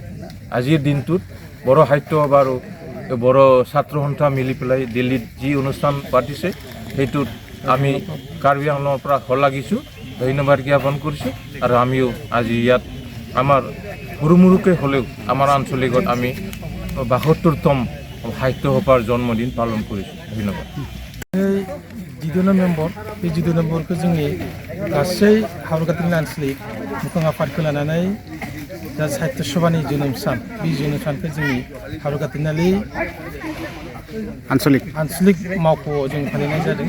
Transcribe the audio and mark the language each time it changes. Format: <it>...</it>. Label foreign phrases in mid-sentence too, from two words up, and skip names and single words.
<as>আজিৰ দিনটোত বড়ো সাহিত্য সভা আৰু বড়ো ছাত্ৰ সন্থা মিলি পেলাই দিল্লীত যি অনুষ্ঠান পাতিছে সেইটোত আমি কাৰ্বি আংলঙৰ পৰা শলাগিছোঁ, ধন্যবাদ জ্ঞাপন কৰিছোঁ। আৰু আমিও আজি ইয়াত আমাৰ সৰু মুৰুকৈ হ'লেও আমাৰ আঞ্চলিকত আমি ৭২তম সাহিত্য সভাৰ জন্মদিন পালন কৰিছোঁ। ধন্যবাদ।</as> <brx>जिद'ना मेम्बर बे 12 मेम्बरखौ जोंनि गासै हावड़ाघाट आन्चलिक मोखां आफादखौ लानानै दा साहित्य सभानि जोनोम सान बे जोनोम सानखौ जोंनि हावड़ाघाट आन्चलिक मावख'आव जों फालिनाय जादों।</brx>